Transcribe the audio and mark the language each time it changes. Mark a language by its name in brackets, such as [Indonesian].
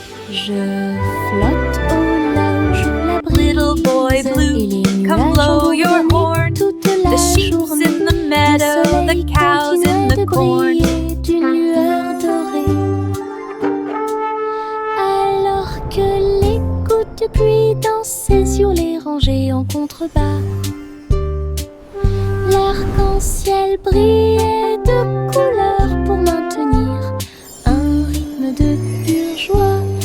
[French] Je flotte au large où la brise. [English] Little boy blue, come blow your horn. The sheep's in the meadow, the cow's in the corn. [French] D'une lueur dorée. Alors que les gouttes de pluie dansaient sur les rangées en contrebas, l'arc-en-ciel brillait de couleurs pour maintenir un rythme de pure joie.